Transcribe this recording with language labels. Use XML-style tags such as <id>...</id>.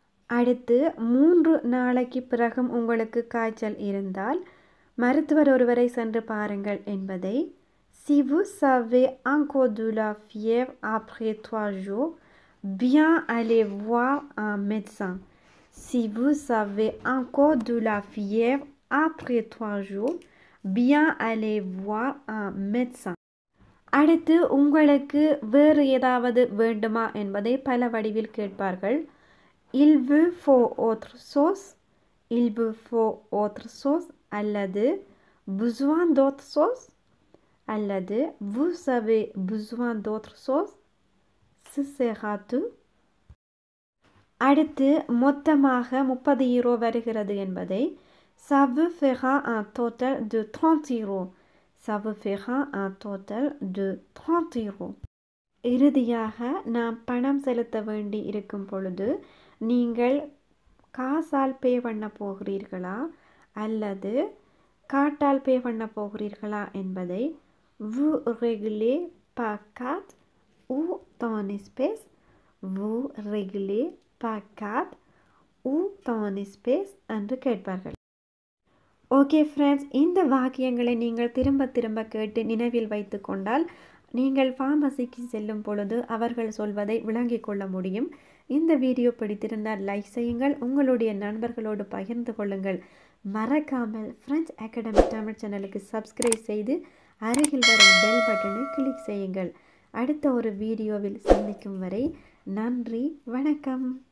<ta>அடுத்து 3 நாளைக்கு பிறகும் உங்களுக்கு காய்ச்சல் இருந்தால் மருத்துவர் ஒருவரை சென்று பாருங்கள் என்பதை</ta> <fr>si vous avez encore de la fièvre après 3 jours, bien aller voir un médecin. Si vous avez encore de la fièvre après 3 jours, bien aller voir un médecin.</fr> <ta>அடுத்து உங்களுக்கு வேறு ஏதாவது வேண்டுமா என்பதை பல வடிவில் கேட்பார்கள்.</ta> <fr>Il vous faut autre chose, il vous faut autre chose</fr> <ta>அல்லது</ta> <fr>besoin d'autre chose அல்லது vous avez besoin d'autre chose, ce sera tout.</fr> <ta>அடுத்து மொத்தமாக 30 யூரோ வருகிறது என்பதை</ta> <fr>ça vous fera un total de 30 euros. Ça vous fera un total de 30 euros.</fr> <ta>இறுதியாக நாம் பணம் செலுத்த வேண்டி இருக்கும் பொழுது நீங்கள் காசால் பே பண்ண போகிறீர்களா அல்லது கார்டால் பே பண்ண போகிறீர்களா என்பதை</ta> <fr>vous réglez par carte ou en espèces. Vous réglez par carte ou en espèces</fr> <ta>என்று கேட்பார்கள். ஓகே ஃப்ரெண்ட்ஸ், இந்த வாக்கியங்களை நீங்கள் திரும்ப திரும்ப கேட்டு நினைவில் வைத்து கொண்டால் நீங்கள் ஃபார்மசிக்கு செல்லும் பொழுது அவர்கள் சொல்வதை விளங்கிக் கொள்ள முடியும். இந்த வீடியோ பிடித்திருந்தால் லைக் செய்யுங்கள், உங்களுடைய நண்பர்களோடு பகிர்ந்து கொள்ளுங்கள். மறக்காமல் ஃப்ரெஞ்ச் அகாடமி தமிழ் சேனலுக்கு சப்ஸ்கிரைப் செய்து அருகில் வரும் பெல் பட்டனை கிளிக் செய்யுங்கள். அடுத்த ஒரு வீடியோவில் சந்திக்கும் வரை நன்றி, வணக்கம்.</ta>